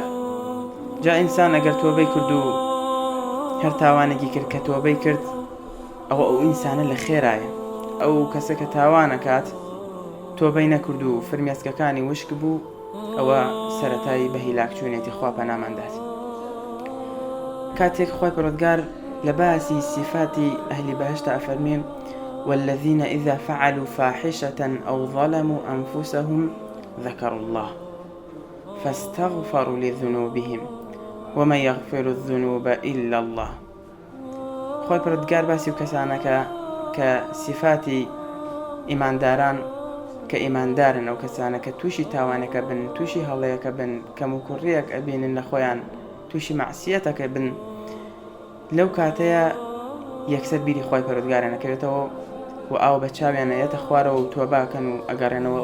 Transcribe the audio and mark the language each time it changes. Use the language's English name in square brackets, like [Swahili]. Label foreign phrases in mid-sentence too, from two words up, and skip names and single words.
[Central Kurdish] جا ئینسان ئەگەر تۆبەی کرد و هەر تاوانێکی کرد کە تۆبەی کرد، ئەو ئینسانە لە خێرایە. ئەو کەسە کە تاوانەکات تۆبەی نەکرد و فرمێسکەکانی وشک بوو، ئەوە سەرەتایی بە هیلاک چوونێتی خوا پەناماندات. کاتێک خۆی پەروەردگار لە باسی صفاتی ئەهلی بەهشتە ئەفەرمێن: [Arabic] والذين إذا فعلوا فاحشة أو ظلموا أنفسهم ذكروا الله فاستغفروا لذنوبهم ومن يغفر الذنوب إلا الله. [Central Kurdish] خۆی پەروەردگار باسی و کەسانەکە کە صفاتی ئیمانداران کە ئیماندارن، ئەو کەسانە کە تووشی تاوانەکە بن، تووشی هەڵەیەکە بن، کەم و کوڕیەک ئەبینن لە خۆیان، تووشی مەعسیەتەکە بن، لەو کاتەیە یەکسەر بیری خۆی پەروەردگارە نەکەوێتەوە و ئاو بە چاویان ئەیەتە خوارەوە و تۆباکەن و ئەگەڕێنەوە.